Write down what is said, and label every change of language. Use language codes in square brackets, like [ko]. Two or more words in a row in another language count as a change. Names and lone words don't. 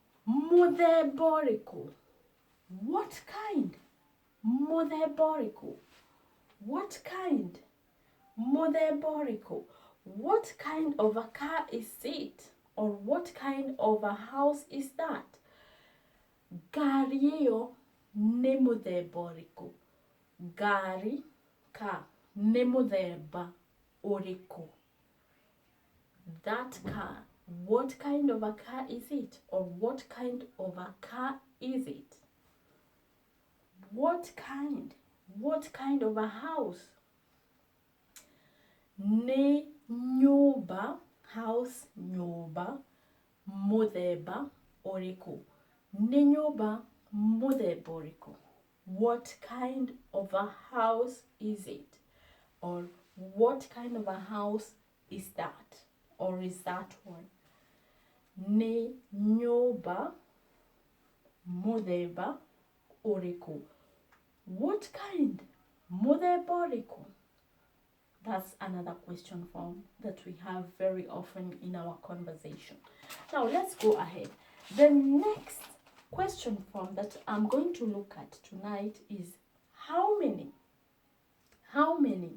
[en] Modeborico. What kind? Modeborico. What kind? Muthemba. What kind of a car is it? Or what kind of a house is that? [ki] Gari ĩyo nĩ mũthemba ũrĩkũ? Gari, car, nĩ mũthemba ũrĩkũ? [en] That car, what kind of a car is it? Or what kind of a car is it? What kind? What kind of a house? [ki] Nĩ nyũmba, house, nyũmba, mũthemba ũrĩkũ? Nĩ nyũmba mũthemba ũrĩkũ? [en] What kind of a house is it? Or what kind of a house is that? Or is that one? [ki] Nĩ nyũmba mũthemba ũrĩkũ? [en] What kind? [ki] Mũthemba ũrĩkũ? [en] That's another question form that we have very often in our conversation. Now let's go ahead. The next question form that I'm going to look at tonight is how many? How many?